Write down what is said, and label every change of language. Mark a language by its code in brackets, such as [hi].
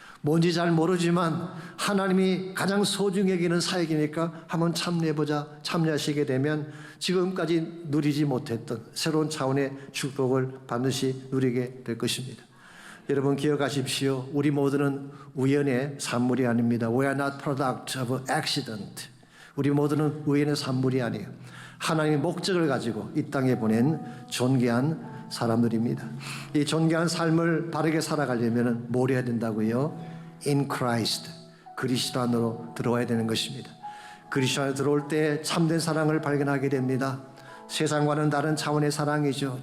[ko] 뭔지 잘 모르지만 하나님이 가장 소중히 여기는 사역이니까 한번 참여해보자. 참여하시게 되면 지금까지 누리지 못했던 새로운 차원의 축복을 반드시 누리게 될 것입니다. 여러분 기억하십시오. 우리 모두는 우연의 산물이 아닙니다. [en] We are not product of accident. [ko] 우리 모두는 우연의 산물이 아니에요. 하나님의 목적을 가지고 이 땅에 보낸 존귀한 사람들입니다. 이 존귀한 삶을 바르게 살아가려면 뭘 해야 된다고요? [en] In Christ, [ko] 그리스도 안으로 들어와야 되는 것입니다. 그리스도 안에 들어올 때 참된 사랑을 발견하게 됩니다. 세상과는 다른 차원의 사랑이죠.